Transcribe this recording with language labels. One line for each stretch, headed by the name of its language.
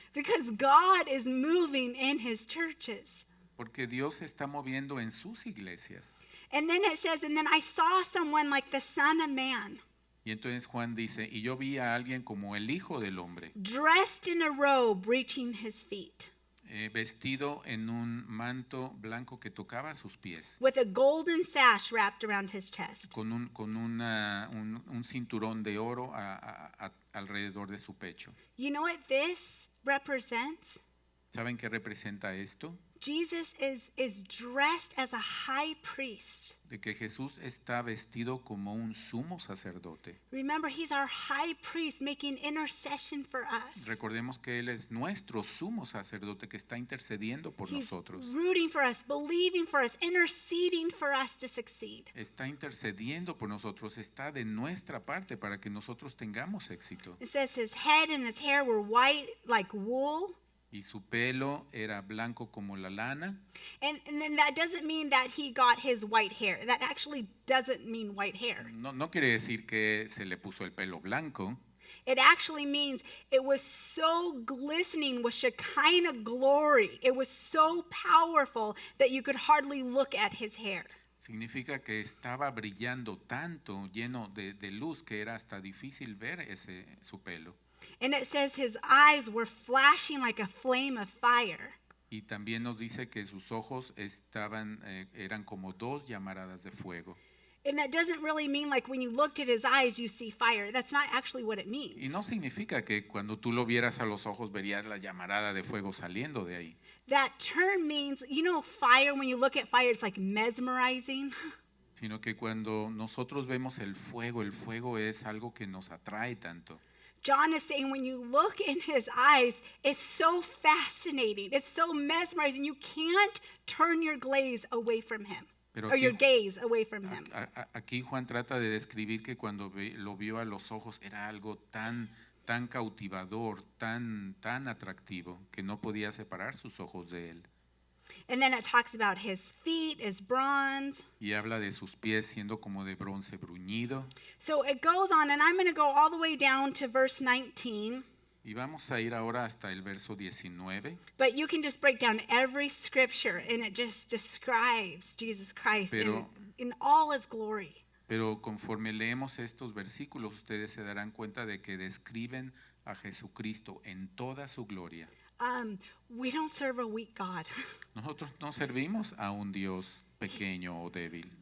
English: because God is moving in his churches.
Spanish: porque Dios se está moviendo en sus iglesias.
English: And then it says, and then I saw someone like the Son of Man,
Spanish: Y entonces Juan dice, y yo vi a alguien como el Hijo del Hombre,
English: dressed in a robe reaching his feet,
Spanish: vestido en un manto blanco que tocaba sus pies,
English: with a golden sash wrapped around his chest.
Spanish: con un cinturón de oro alrededor de su pecho.
English: You know what this represents?
Spanish: ¿Saben qué representa esto?
English: Jesus is dressed as a high priest.
Spanish: De que Jesús está vestido como un sumo sacerdote.
English: Remember, he's our high priest making intercession for us.
Spanish: Recordemos que Él es nuestro sumo sacerdote que está intercediendo por
English: He's
Spanish: nosotros.
English: rooting for us, believing for us, interceding for us to succeed.
Spanish: Está intercediendo por nosotros, está de nuestra parte para que nosotros tengamos éxito.
English: It says his head and his hair were white like wool.
Spanish: Y su pelo era blanco como la lana.
English: And then that doesn't mean that he got his white hair. That actually doesn't mean white hair.
Spanish: No quiere decir que se le puso el pelo blanco.
English: It actually means it was so glistening with Shekinah glory. It was so powerful that you could hardly look at his hair.
Spanish: Significa que estaba brillando tanto, lleno de luz, que era hasta difícil ver su pelo.
English: And it says his eyes were flashing like a flame of fire.
Spanish: Y también nos dice que sus ojos eran como dos llamaradas de fuego.
English: And that doesn't really mean like when you looked at his eyes, you see fire. That's not actually what it means.
Spanish: Y no significa que cuando tú lo vieras a los ojos verías la llamarada de fuego saliendo de ahí.
English: That term means, you know, fire, when you look at fire, it's like mesmerizing.
Spanish: Sino que cuando nosotros vemos el fuego es algo que nos atrae tanto.
English: John is saying when you look in his eyes, it's so fascinating. It's so mesmerizing. You can't turn your gaze away from him.
Spanish: Pero
English: Or your
Spanish: aquí-
English: gaze away from him.
Spanish: Aquí Juan trata de describir que cuando lo vio a los ojos era algo tan cautivador, tan atractivo, que no podía separar sus ojos de él.
English: And then it talks about his feet as bronze.
Spanish: Y habla de sus pies siendo como de bronce bruñido.
English: So it goes on, and I'm going to go all the way down to verse 19.
Spanish: Y vamos a ir ahora hasta el verso 19.
English: But you can just break down every scripture, and it just describes Jesus Christ in all his glory.
Spanish: Pero conforme leemos estos versículos, ustedes se darán cuenta de que describen a Jesucristo en toda su gloria.
English: We don't serve a weak God.
Spanish: Nosotros no servimos a un Dios pequeño o débil.